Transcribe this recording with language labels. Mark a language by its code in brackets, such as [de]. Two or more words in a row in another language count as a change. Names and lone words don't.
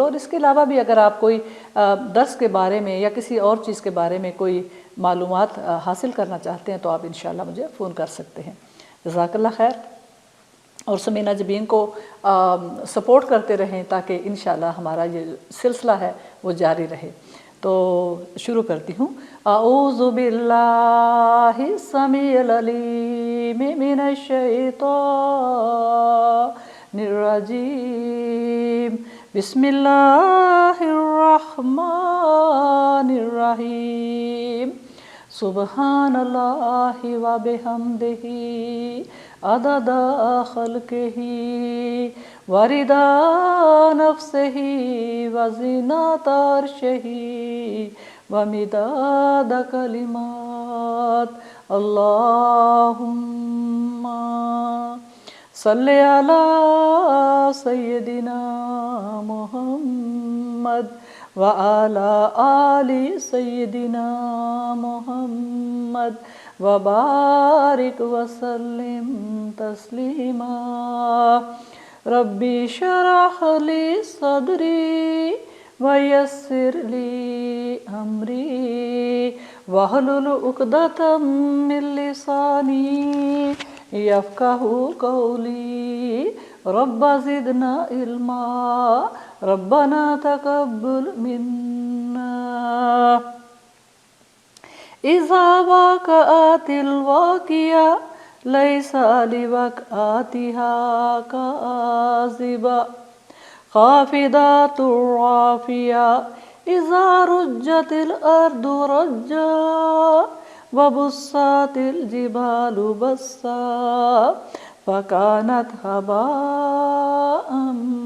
[hi] और इसके अलावा भी अगर आप कोई दर्स के बारे में या किसी और चीज़ के बारे में कोई मालूमात हासिल करना चाहते हैं तो आप इंशाअल्लाह मुझे फ़ोन कर सकते हैं। [ar] جزاك الله خير. [hi] और समीना जबीन को सपोर्ट करते रहें ताकि इंशाअल्लाह हमारा ये सिलसिला है वो जारी रहे। तो शुरू करती हूँ। [ar] أعوذ بالله السميع العليم من الشيطان الرجيم. بسم الله الرحمن الرحيم. سبحان الله وبحمده عدد خلقه ورضا نفسه وزنة عرشه ومداد كلمات. اللهم صل على سيدنا محمد وعلى آل سيدنا محمد وبارك وسلم تسليما. رب اشرح لي صدري ويسر لي أمري واحلل عقدة من لساني يفقهوا قولي. رب زدنا علما ربنا تقبل منا. إذا وقعت الواقعة ليس لوقعتها كاذبة خافضة رافعة. إذا رجت الأرض رجا وبست الجبال بسا فكانت هباء